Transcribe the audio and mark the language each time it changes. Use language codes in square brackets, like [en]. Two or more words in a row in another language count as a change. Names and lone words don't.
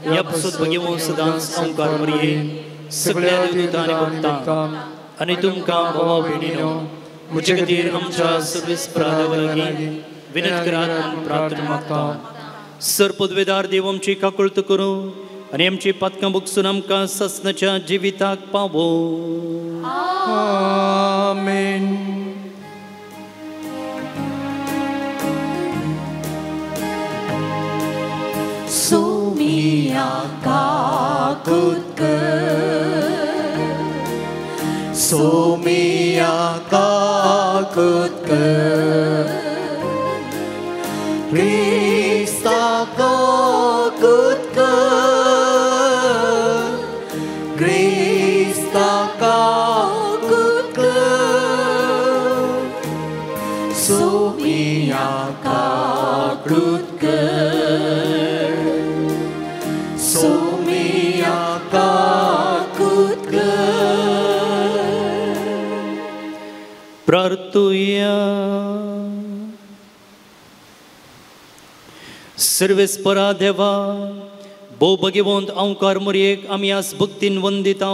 [kok] ह्या पसून भगिवो सदांच ओंकार मरये सगळ्या देवदूतां आनी भक्तांक आनी तुमकां भावा भयणीनो म्हजे खातीर आमच्या सर्वेस्पराधा लागीं विनत करात आनी प्रार्थना मागता. सरपदवेदार देव आमची काकुळट करूं आनी आमची पथकां भोगसून आमकां ससनाच्या जिविताक पावो. आमेन. Sumia kakutka, Sumia kakutka, Krista kakutka, Krista kakutka, Sumia kakutka. प्रार्थुया. सर्वेस्परा देवा भोव भगिवंत ओंकार मरयेक आमी आज भक्तीन वंदिता.